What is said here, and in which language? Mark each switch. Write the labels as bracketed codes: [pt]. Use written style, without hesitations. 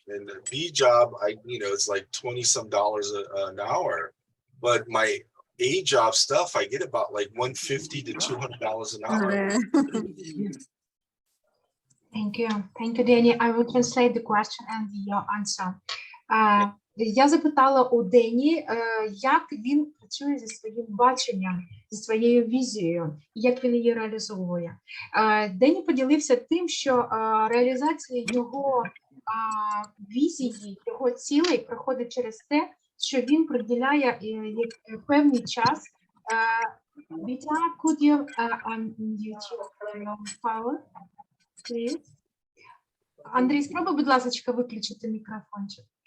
[en] And the B job, you know, it's like 20 some dollars an hour, but my A job stuff, I get about like $150 to $200 an hour. Thank you, Danny. I will translate the question and your answer. [uk] Я запитала у Дені, як він працює зі своїм баченням, зі своєю візією, як він її реалізовує. Дені поділився тим, що реалізація його візії, його цілей проходить через те, що він приділяє певний час. [en] Вітя, could you unmute your power, please? [uk] Андрій, спробуй, будь ласка, виключити мікрофончик.